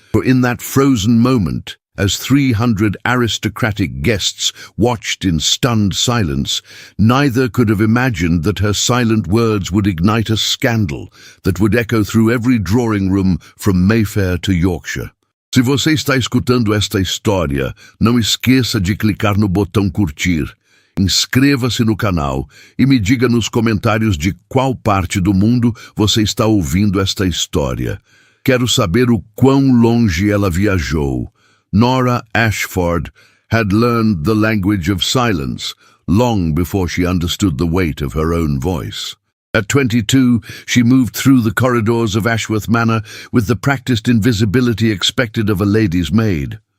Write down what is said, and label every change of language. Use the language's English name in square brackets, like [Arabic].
[English] For in that frozen moment, as 300 aristocratic guests watched in stunned silence, neither could have imagined that her silent words would ignite a scandal that would echo through every drawing room from Mayfair to Yorkshire. [Portuguese] Se você está escutando esta história, não esqueça de clicar no botão curtir. Inscreva-se no canal e me diga nos comentários de qual parte do mundo você está ouvindo esta história. Quero saber o quão longe ela viajou. [English] Nora Ashford had learned the language of silence long before she understood the weight of her own voice. At 22, she moved through the corridors of Ashworth Manor with the practiced invisibility expected of a lady's maid.